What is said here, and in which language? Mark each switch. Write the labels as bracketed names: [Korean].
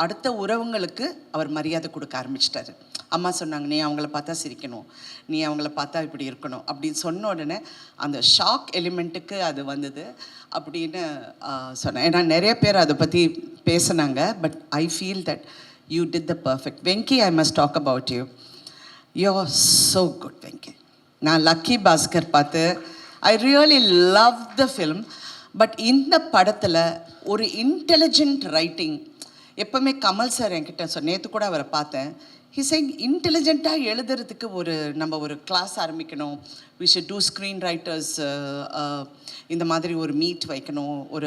[Tamil] அடுத்த உறவுங்களுக்கு அவர் மரியாதை கொடுக்க ஆரம்பிச்சிட்டாரு. அம்மா சொன்னாங்க, நீ அவங்கள பார்த்தா சிரிக்கணும், நீ அவங்கள பார்த்தா இப்படி இருக்கணும் அப்படின்னு சொன்ன உடனே அந்த ஷாக் எலிமெண்ட்டுக்கு அது வந்தது அப்படின்னு சொன்னேன். ஏன்னா நிறைய பேர் அதை பற்றி பேசினாங்க. [English] But I feel that you did the perfect. Venki, I must talk about you. You're so good, Venki. [Tamil] நான் லக்கி பாஸ்கர் பார்த்து [English] I really loved the film. [Tamil] But இந்த படத்தில் ஒரு இன்டெலிஜென்ட் ரைட்டிங் எப்போவுமே கமல் சார் என்கிட்ட நேற்று கூட அவரை பார்த்தேன். [English] he's saying [Tamil] இன்டெலிஜென்ட்டாக எழுதுறதுக்கு நம்ம ஒரு கிளாஸ் ஆரம்பிக்கணும். [English] we should do screen writers, [Tamil] இந்த மாதிரி ஒரு மீட் வைக்கணும்.